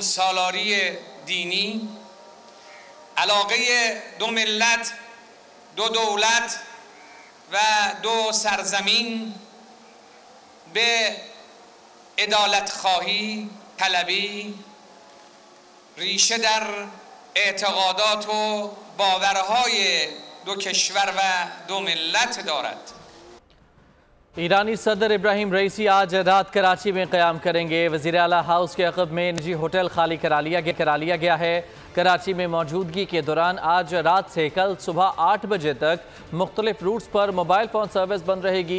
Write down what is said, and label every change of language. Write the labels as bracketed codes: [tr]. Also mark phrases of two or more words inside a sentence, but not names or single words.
[fa] سالاری دینی، علاقه دو ملت، دو دولت و دو سرزمین به عدالت خواهی طلبی ریشه در اعتقادات و باورهای دو کشور و دو ملت دارد. [ur] ایرانی صدر ابراہیم رئیسی آج رات کراچی میں قیام کریں گے. وزیر اعلیٰ ہاؤس کے عقب میں نجی ہوٹل خالی کرا لیا گیا ہے. کراچی میں موجودگی کے دوران آج رات سے کل صبح 8 بجے تک مختلف روٹس پر [en] mobile phone service [ur] بند رہے گی.